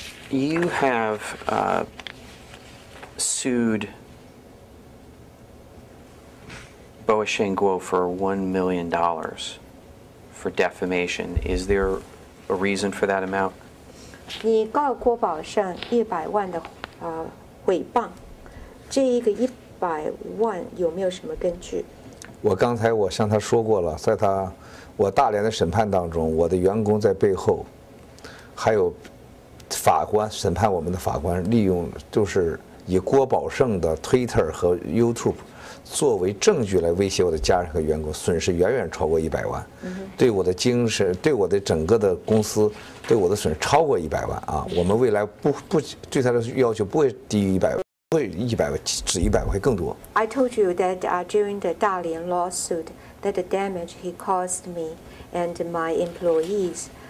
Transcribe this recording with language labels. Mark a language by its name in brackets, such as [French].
[English] You have sued Voice Guo for $1 million for defamation. Is there a reason for that amount? [Chinese] 你告郭宝胜100万的诽谤，这一个100万有没有什么根据？我刚才我向他说过了，在我大连的审判当中，我的员工在背后，还有法官审判我们的法官利用就是以郭宝胜的 Twitter 和 YouTube 作为证据来威胁我的家人和员工，损失远远超过100万，对我的精神，对我的整个的公司，对我的损失超过100万啊！我们未来不对他的要求不会低于100万，不会100万，只100万会更多。 [English] I told you that during the Dalian lawsuit that the damage he caused me and my employees.